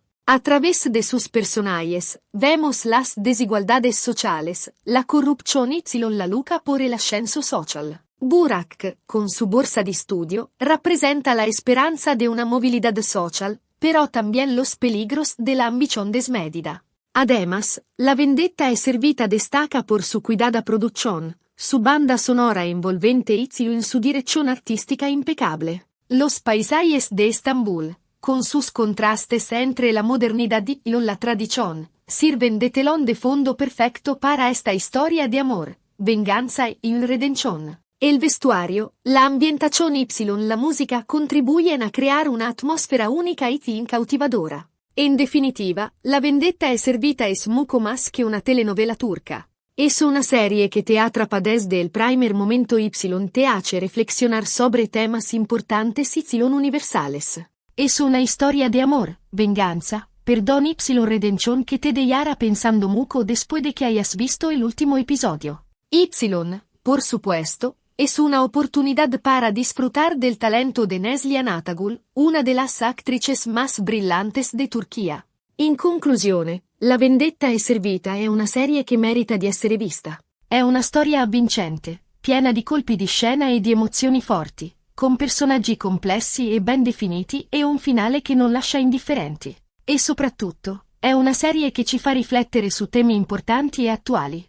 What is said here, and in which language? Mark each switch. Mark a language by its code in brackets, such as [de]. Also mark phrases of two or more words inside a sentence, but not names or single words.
[es] A través de sus personajes, vemos las desigualdades sociales, la corrupción y la lucha por el ascenso social. Burak, con su borsa de estudio, representa la esperanza de una movilidad social, pero también los peligros de la ambición desmedida. Además, La vendetta è servita destaca por su cuidada producción, su banda sonora envolvente y su dirección artística impecable. Los paisajes de Estambul, con sus contrastes entre la modernidad y la tradición, sirven de telón de fondo perfecto para esta historia de amor, venganza y redención. El vestuario, la ambientación y la música contribuyen a crear una atmósfera única y cautivadora. En definitiva, La vendetta è servita es mucho más que una telenovela turca. Es una serie que te atrapa desde el primer momento y te hace reflexionar sobre temas importantes y universales. Es una historia de amor, venganza, perdón y redención que te dejará pensando mucho después de que hayas visto el último episodio. Y, por supuesto, es una oportunidad para disfrutar del talento de Neslihan Atagul, una de las actrices más brillantes de Turquía. [it] In conclusione, La vendetta è servita è una serie che merita di essere vista. È una storia avvincente, piena di colpi di scena e di emozioni forti, con personaggi complessi e ben definiti e un finale che non lascia indifferenti. E soprattutto, è una serie che ci fa riflettere su temi importanti e attuali.